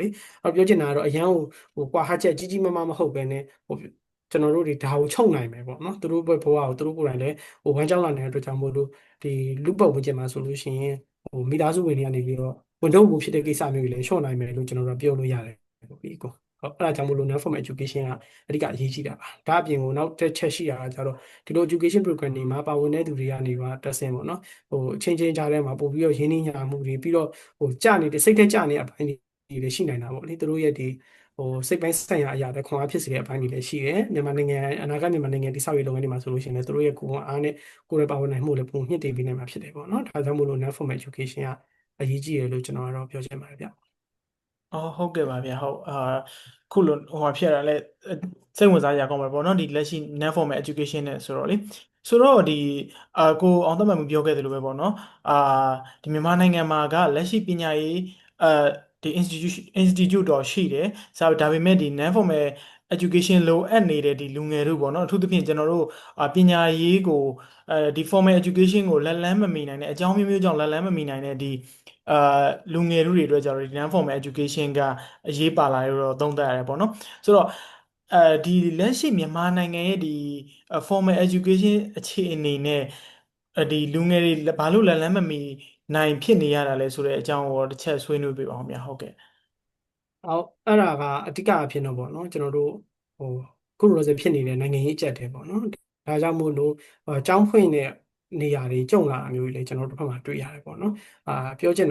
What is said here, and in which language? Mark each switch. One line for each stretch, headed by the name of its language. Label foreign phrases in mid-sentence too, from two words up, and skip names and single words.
Burmese: ။အဲ့တော့ပြောချင်တာကတော့အရန်ကွာဟချက်ကြီးကြီးမားမားမဟုတ်ဘဲနဲ့ကျွန်တော်တို့တွေဒါကိုချုပ်နိုင်မယ်ပေါ့နော်။သူတို့ဘဝကိုသူတို့ကိုယ်တိုင်လည်းဝမ်းကြောင်းလာနေတဲ့အတွက်ကြောင့်မို့လို့ဒီလူပတ်ဝန်းကျင်မှာဆိုလို့ရှိရင် မိသားစုဝင်တွေကနေပြီးတော့ဝန်ထုတ်မှုဖြစ်တဲ့ကိစ္စမျိုးတွေလည်းရှော့နိုင်မယ်လို့ကျွန်တော်တို့ပြောလို့ရတယ်ပေါ့ဒီကိုဟုတ်အဲ့ဒါကြောင့်မို့လို့
English: non-formal education
Burmese: ကအဓိကအရေးကြီးတာပါဒါအပြင်ကို နောက်တစ်ချက်ရှိတာကကျတော့ဒီလို
English: education program
Burmese: တွေမှာပါဝင်တဲ့သူတွေကနေပါတက်ဆင်ပေါ့နော်အချင်းချင်းကြားထဲမှာပို့ပြီးတော့ရင်းနှီးညာမှုတွေပြီးတော့ကြာနေတဲ့စိတ်ထဲကြာနေတဲ့အပိုင်းတွေလည်းရှိနိုင်တာပေါ့လေသူတို့ရဲ့ဒီစိတ်ပိုင်းဆိုင်ရာအရာတွေခွန်အားဖြစ်စေတဲ့အပိုင်းတွေလည်းရှိတယ်မြန်မာနိုင်ငံအနာဂတ်မြန်မာနိုင်ငံတိဆောက်ရေးလုပ်ငန်းတွေမှာဆိုလို့ရှိရင်လည်းသူတို့ရဲ့ကိုယ်အားနဲ့ကိုယ်ရဲ့ပါဝင်နိုင်မှုလည်းပုံမြင့်တင်ပေးနိုင်မှာဖြစ်တယ်ပေါ့နော်ဒါကြောင့်မို့လို့
English: non-formal education
Burmese: ကအရေးကြီးတယ်လို့ကျွန်တော်ကတော့ပြောချင်ပါတယ်ဗျ အော်ဟုတ်ကဲ့ပါဗျာဟုတ်ခုလိုဖြစ်ရတာလဲစိတ်ဝင်စားရကောင်းပါပေါ့နော်ဒီလက်ရှိ
English: non formal education
Burmese: နဲ့ဆိုတော့လေဆိုတော့ဒီကိုအောင်သက်မှန်ပြောခဲ့သလိုပဲပေါ့နော်ဒီ မြန်မာနိုင်ငံမှာကလက်ရှိပညာရေးဒီ institute တော့ရှိတယ်ဒါပေမဲ့ဒီ
English: non formal education
Burmese: လိုအပ်နေတဲ့ဒီလူငယ် တို့ပေါ့နော်အထူးသဖြင့်ကျွန်တော်တို့ပညာရေးကိုဒီ
English: formal education
Burmese: ကိုလက်လန်းမမီနိုင်တဲ့အကြောင်းမျိုးမျိုးကြောင့်လက်လန်းမမီနိုင်တဲ့ဒီအာလူငယ်တို့တွေအတွက်ကျတော့ဒီ
English: non formal education
Burmese: ကအရေးပါလာလို့တော့သုံးသပ်ရတယ်ပေါ့နော်ဆိုတော့ဒီလက်ရှိမြန်မာနိုင်ငံရဲ့ဒီ
English: formal education
Burmese: အခြေအနေနဲ့ဒီလူငယ်တွေဘာလို့လက်လန်းမမီနိုင်ဖြစ်နေရတာလဲဆိုတဲ့အကြောင်းကိုတစ်ချက်ဆွေးနွေးပြပါအောင်ဗျာဟုတ်ကဲ့ အော်အဲ့ဒါကအဓိကအဖြစ်တော့ပေါ့နော်ကျွန်တော်တို့ခုလိုစဖြစ်နေတဲ့နိုင်ငံရေးအကျပ်တယ်ပေါ့နော်ဒါကြောင့်မို့လို့ကျောင်းဖွင့်တဲ့နေရာတွေကြုံလာအမျိုးကြီးလေကျွန်တော်တို့ဘက်မှာတွေ့ရတယ်ပေါ့နော်ပြောချင်